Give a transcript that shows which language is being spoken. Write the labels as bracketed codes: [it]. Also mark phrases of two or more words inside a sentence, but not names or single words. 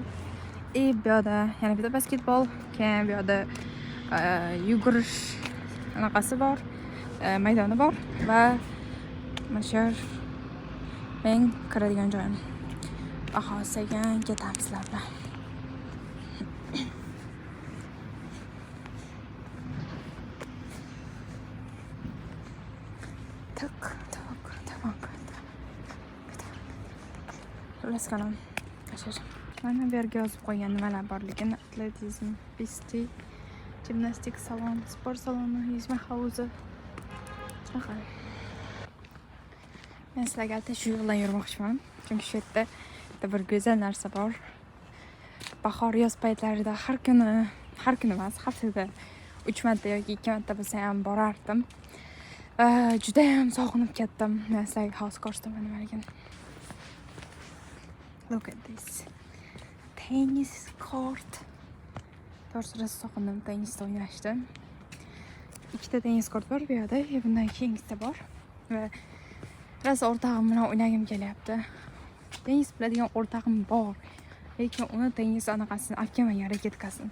[uz] Bu yerda yana bitta basketbol, keyin bu yerda yugurish anaqasi bor, maydoni bor va mana shu men kiradigan joyim. Bahosiga ketamizlar bilan. [en] Let's go. [uz] Mana bu yerga yozib qo'ygan nimalar borligini: atletizm, pisti, gimnastik salon, sport saloni, yuzma havuzi. Men sizlarga albatta shu yo'ldan yurmoqchiman. Chunki shu yerda bir go'zal narsa bor. Bahor yoz paytlarida har kuni emas, haftada 3 marta yoki 2 marta bo'lsa ham borardim. Juda ham sog'inib ketdim. Men sizlarga hozir ko'rsataman nimaligini. [en] Look at this. Tennis court. [uz] To'g'risi sog'indim tennisda o'ynashni. Ikkita tennis kort bor bu yerda, bundan keyingisi bor. Va rosa o'rtog'im bilan o'ynagim kelyapti. Tennis biladigan o'rtog'im bor. Lekin uni tennis anaqasini olib kelmagan raketkasini.